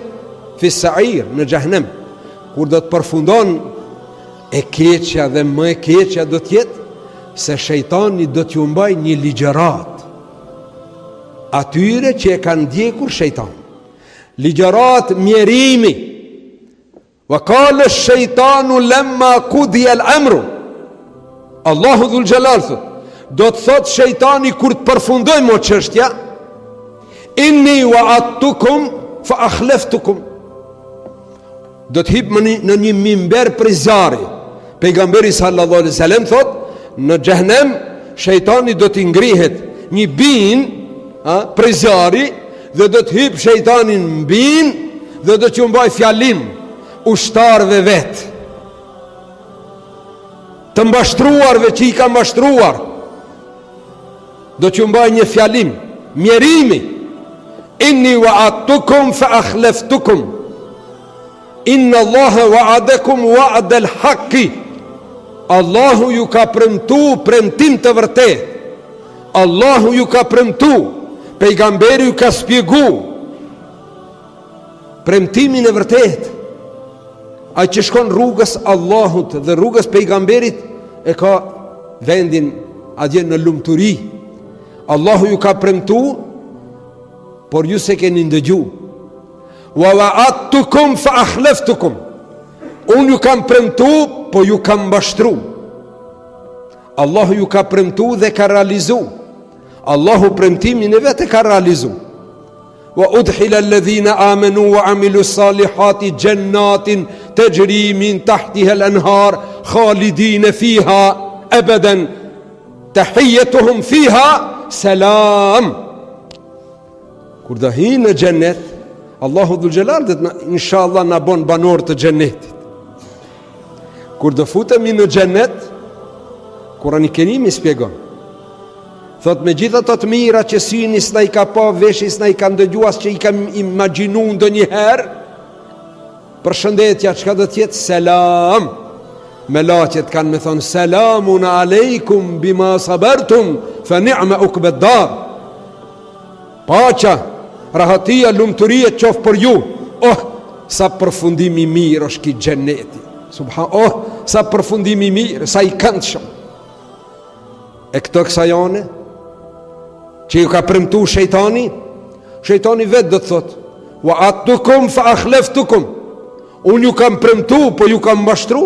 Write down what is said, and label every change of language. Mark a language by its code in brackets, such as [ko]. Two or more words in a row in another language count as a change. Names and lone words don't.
[ar] في السعير, [sq] në xhehenem. Kur do të përfundon, e keqja dhe më e keqja do tjetë se shejtani do t'ju mbaj një ligjërat atyre që e kanë ndjekur shejtan. Ligjërat mjerimi. [ar] وقال الشيطان لما قضي الأمر. [sq] Allahu [ar] ذو الجلال [sq] thot, do të thot shejtani kur të përfundoj mo çështja, [ar] إني وعدتكم فأخلفتكم. [sq] Do të hip në një mimber për zjarri. Pejgamberi [ar] صلى الله عليه وسلم [sq] thot, në xhehenem shejtani do të ngrihet një bin për zjarri dhe do të hip shejtanin mbin dhe do t'ju mbaj fjalim ushtarëve vet, të mbashtruarve që i ka mbashtruar, do t'ju mbaj një fjalim mjerimi, [ar] إني وعدتكم فأخلفتكم إن الله وعدكم وعد الحق. [sq] Allahu ju ka premtu premtim të vërtet. Allahu ju ka premtu, pejgamberi ju ka spjegu premtimin e vërtet. Ai që shkon rrugës Allahut dhe rrugës pejgamberit e ka vendin atje në lumturi. Allahu ju ka premtu, por ju se keni ndëgju. [ar] ووعدتكم فأخلفتكم. [sq] Unë ju kam premtu, po ju kam mbashtru. Allahu ju ka premtu dhe ka realizu. Allahu premtimin e vetë ka realizu. [ar] وأدخل الذين آمنوا وعملوا الصالحات جنات تجري من تحتها الأنهار خالدين فيها أبدا تحيتهم فيها سلام. [sq] Kur do hinë në xhennet, Allahu [ar] ذو الجلال [sq] do të inshallah na bën banor të xhennetit. Kur do futemi në xhennet, Kurani Kerimi shpjegon. Thot me gjitha të mira që syni s'na i ka pa, veshi s'na i ka ndëgjuas, që i ka imagjinu ndonjëherë, përshëndetja çka do të jetë selam. Melaqet kanë me thonë [ar] سلام عليكم بما صبرتم فنعم عقبى الدار. [sq] Paqja, rahatia, lumturia qof për ju. Oh, sa përfundim i mirë është ky xheneti. Sa përfundim i mirë, sa i këndshëm. E këto kësajane që ju ka premtu shejtani vetë do të thot [ar] وعدتكم فأخلفتكم, [sq] unë ju kam premtu po ju kam mbashtru.